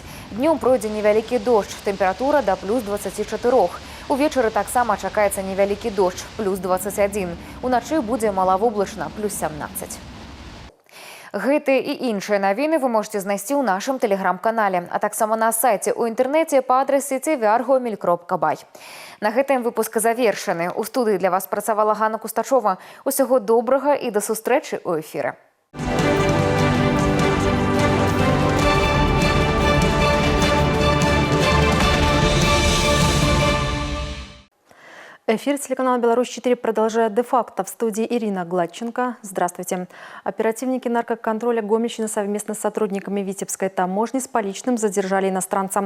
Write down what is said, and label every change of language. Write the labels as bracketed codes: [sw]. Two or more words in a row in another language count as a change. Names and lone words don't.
[be] Днём пройдзе невялікі дождж, тэмпература да плюс 24. Увечары таксама чакаецца невялікі дождж, плюс 21. Уначы будзе малавоблачна, плюс 17. Гэты і іншыя навіны вы можете знайсці ў нашым тэлеграм-канале, а таксама на сайце ў інтэрнэце па адрасе tvr.gomel.by. На гэтым выпуск завершаны. У студыі для вас працавала Ганна Кустачова. Усяго добрага і да сустрэчы ў эфіры. [ru] Эфир телеканала «Беларусь-4» продолжает де-факто. В студии Ирина Гладченко. Здравствуйте. Оперативники наркоконтроля Гомельщины совместно с сотрудниками Витебской таможни с поличным задержали иностранца.